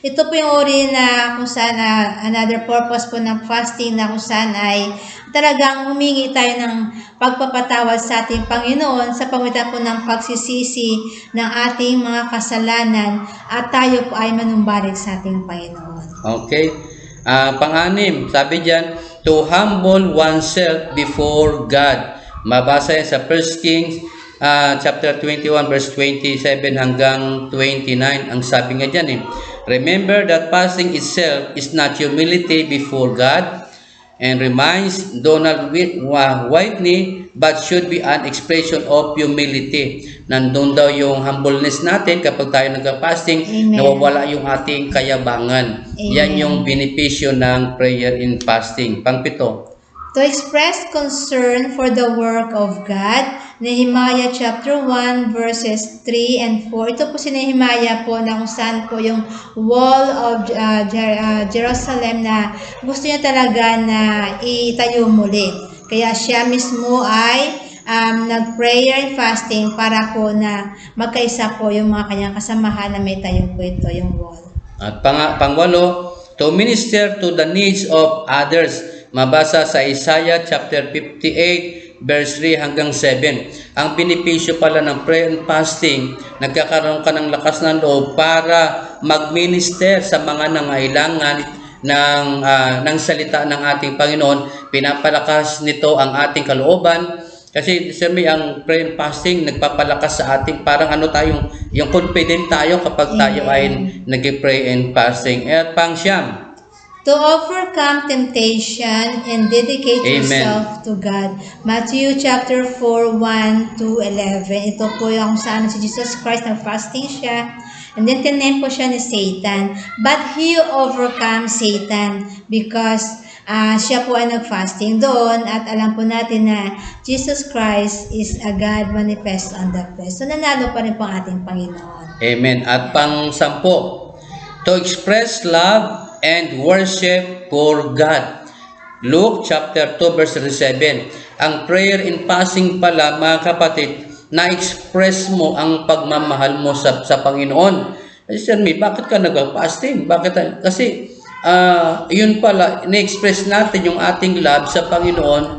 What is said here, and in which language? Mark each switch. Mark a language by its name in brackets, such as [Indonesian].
[Filipino] Ito po yung uri na kung saan [English] another purpose [Filipino] po ng fasting na kung saan ay talagang humingi tayo ng pagpapatawad sa ating Panginoon sa pamagitan po ng pagsisisi ng ating mga kasalanan at tayo po ay manumbalik sa ating Panginoon. okay. Pang-anim, sabi diyan, [English] to humble oneself before God. [Filipino] Mabasa yan sa 1 Kings chapter 21 verse 27 hanggang 29. Ang sabi nga dyan [English] remember that fasting itself is not humility before God, and reminds Donald Whitney, but should be an expression of humility. [Filipino] Nandun daw yung humbleness natin kapag tayo nagka-fasting, Amen. nawawala yung ating kayabangan. Amen. Yan yung benepisyo ng [English] prayer in fasting. [Filipino] Pangpito, [English] To express concern for the work of God, Nehemiah chapter 1 verses 3 and 4. [Filipino] Ito po si Nehemiah po na kung saan po yung wall of Jerusalem na gusto niya talaga na itayo muli. Kaya siya mismo ay nag-prayer and fasting para po na magkaisa po yung mga kanyang kasamahan na may tayo po ito, yung wall. at pangwalo, [English] to minister to the needs of others. [Filipino] Mabasa sa Isaiah chapter 58 verse 3 hanggang 7. Ang benepisyo pala ng prayer and fasting, nagkakaroon ka ng lakas ng loob para mag-minister sa mga nangailangan ng salita ng ating Panginoon. Pinapalakas nito ang ating kalooban. Kasi siyempre ang prayer and fasting nagpapalakas sa ating parang yung confident tayo kapag tayo ay nag-pray and fasting. At pang-siyam, [English] to overcome temptation and dedicate Amen. yourself to God. Matthew chapter 4, 1 to 11. [Filipino] Ito po yung saan si Jesus Christ nag-fasting siya. [English] And then [Filipino] tinempt po siya ni Satan. [English] But he overcome Satan because [Filipino] siya po ay nag-fasting doon at alam po natin na [English] Jesus Christ is a God manifest on the flesh. [Filipino] So nanalo pa rin po ang ating Panginoon. Amen. At pang-sampo, [English] to express love and worship for God. Luke chapter 2 verse 37. [Filipino] Ang prayer in fasting pala, mga kapatid, na-express mo ang pagmamahal mo sa Panginoon. Sir, bakit ka nag-fasting? Bakit? Kasi yun pala, na-express natin yung ating love sa Panginoon.